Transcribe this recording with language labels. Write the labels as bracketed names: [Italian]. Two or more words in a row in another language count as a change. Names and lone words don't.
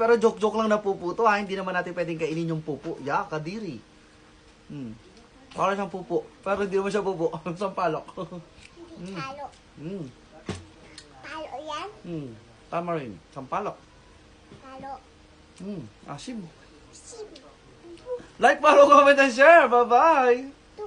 [Filipino] Pero joke-joke lang na pupu to, ha? Hindi naman natin pwedeng kainin yung pupu. Ya, kadiri. Para siyang pupu. Pero hindi naman siya pupu. Sampalok. Talo. Talo yan? Tama rin. Sampalok. Talo. Asim. Sim. [English] Like, follow, comment, and share. Bye-bye!